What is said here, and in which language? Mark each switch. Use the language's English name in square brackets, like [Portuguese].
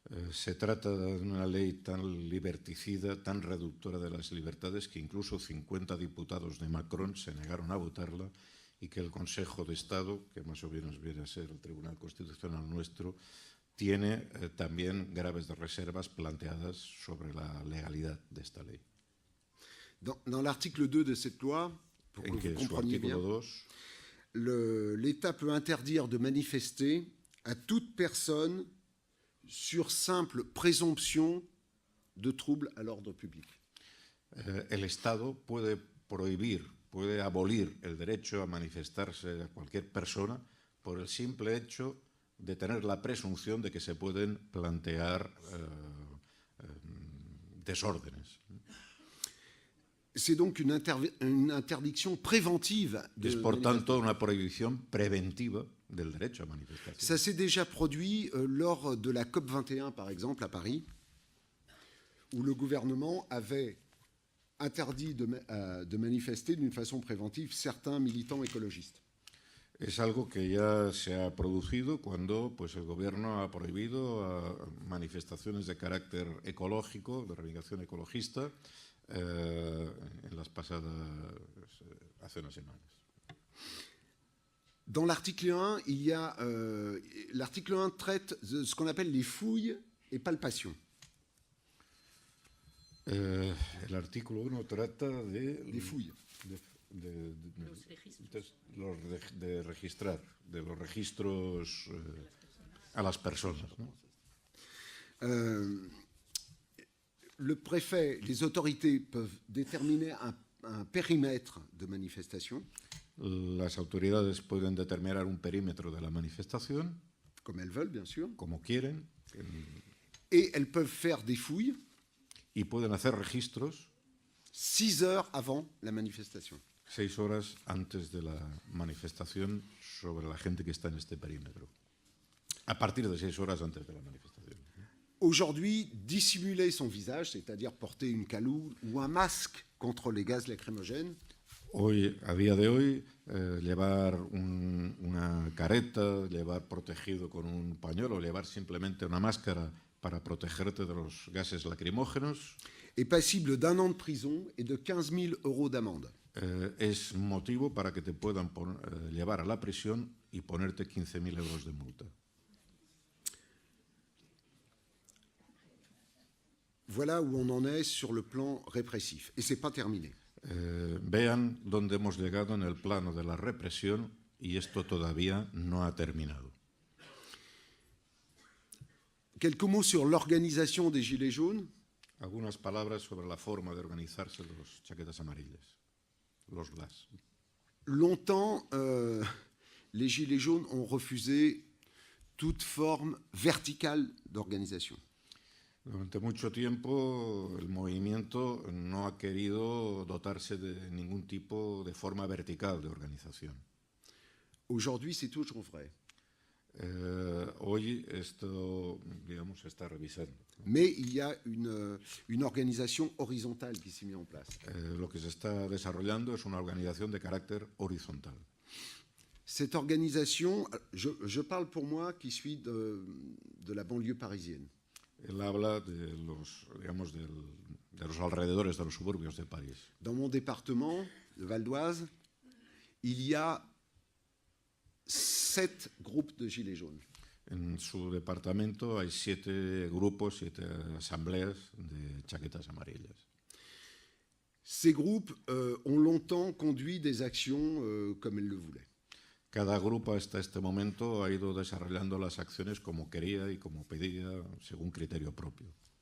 [Spanish] Se trata de una ley tan liberticida, tan reductora de las libertades, que incluso 50 diputados de Macron se negaron a votarla y que el Consejo de Estado, que más o menos viene a ser el Tribunal Constitucional nuestro, tiene también graves reservas planteadas sobre la legalidad de esta ley. [French] Dans l'article 2 de cette loi, pour que [Spanish] En que [French] vous [Spanish] su [French] compreniez bien, [Spanish] artículo 2 [French] l'État peut interdire de manifester à toute personne sur simple présomption de trouble à l'ordre public. [Spanish] el Estado puede prohibir, puede abolir el derecho a manifestarse a cualquier persona por el simple hecho de tener la presunción de que se pueden plantear desórdenes. [French] C'est donc une interdiction préventive. [Spanish] Es por tanto una prohibición preventiva del derecho a manifestarse. [French] Ça s'est déjà produit lors de la COP 21, par exemple, à Paris, où le gouvernement avait interdit de manifester d'une façon préventive certains militants écologistes. [Spanish] Es algo que ya se ha producido cuando pues, el gobierno ha prohibido manifestaciones de carácter ecológico, de reivindicación ecologista, en las pasadas, hace unas semanas. [French] Dans l'article 1, il y a l'article 1 traite de ce qu'on appelle les fouilles et palpations. [Spanish] El artículo 1 trata de... [French] Les fouilles. [Spanish] De registrar, de los registros a las personas, ¿no? [French] Le préfet, les autorités peuvent déterminer un périmètre de manifestation. [Spanish] Las autoridades pueden determinar un perímetro de la manifestación, [French] comme elles veulent, bien sûr, [Spanish] como quieren, [French] et elles peuvent faire des fouilles [Spanish] y pueden hacer registros [French] 6 heures avant la manifestation. [Spanish] 6 horas antes de la manifestación sobre la gente que está en este perímetro. A partir de 6 horas antes de la manifestación. [French] Aujourd'hui, dissimuler son visage, c'est-à-dire porter une cagoule ou un masque contre les gaz lacrymogènes, [Spanish] Hoy, a día de hoy, llevar una careta, llevar protegido con un pañuelo, llevar simplemente una máscara para protegerte de los gases lacrimógenos, [French] est passible d'1 an de prison et de 15 000 € d'amende. [Spanish] es motivo para que te puedan llevar a la prisión y ponerte 15.000 euros de multa. [French] Voilà où on en est sur le plan répressif. Et ce n'est pas terminé. [Spanish] Vean dónde hemos llegado en el plano de la represión y esto todavía no ha terminado. [French] Quelques mots sur l'organisation des Gilets jaunes. [Spanish] Algunas palabras sobre la forma de organizarse los chaquetas amarillas, los GLAS. [French] Longtemps, les Gilets jaunes ont refusé toute forme verticale d'organisation. [Spanish] Durante mucho tiempo el movimiento no ha querido dotarse de ningún tipo de forma vertical de organización. [French] Aujourd'hui, c'est toujours vrai. [Spanish] Hoy esto, digamos, se está revisando. [French] Mais il y a une organisation horizontale qui s'est mise en place. [Spanish] Lo que se está desarrollando es una organización de carácter horizontal. [French] Cette organisation, je parle pour moi qui suis de la banlieue parisienne. [Spanish] Él habla de los, digamos, de los alrededores de los suburbios de París. [French] Dans mon département, le Val d'Oise, il y a 7 groupes de Gilets jaunes. [Spanish] En su departamento hay 7 grupos, 7 asambleas de chaquetas amarillas. [French] Ces groupes ont longtemps conduit des actions comme elles le voulaient. [Spanish] Cada grupo hasta este momento ha ido desarrollando las acciones como quería y como pedía, según criterio propio.